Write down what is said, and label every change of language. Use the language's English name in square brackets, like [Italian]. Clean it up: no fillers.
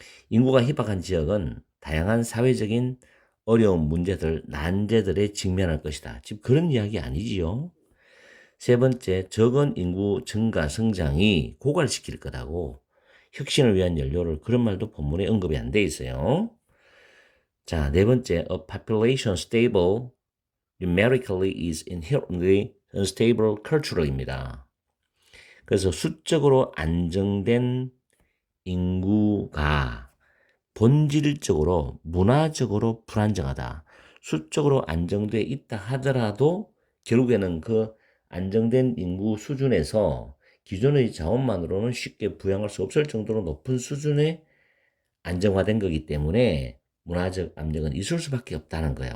[Korean] 인구가 희박한 지역은 다양한 사회적인 어려운 문제들, 난제들에 직면할 것이다. 지금 그런 이야기 아니지요. 세 번째, 적은 인구 증가 성장이 고갈시킬 거라고. 혁신을 위한 연료를, 그런 말도 본문에 언급이 안 돼 있어요. 자, 네 번째, [English] a population stable numerically is inherently unstable cultural입니다. [Korean] 그래서 수적으로 안정된 인구가 본질적으로 문화적으로 불안정하다. 수적으로 안정돼 있다 하더라도 결국에는 그 안정된 인구 수준에서 기존의 자원만으로는 쉽게 부양할 수 없을 정도로 높은 수준의 안정화된 거기 때문에 문화적 압력은 있을 수밖에 없다는 거야.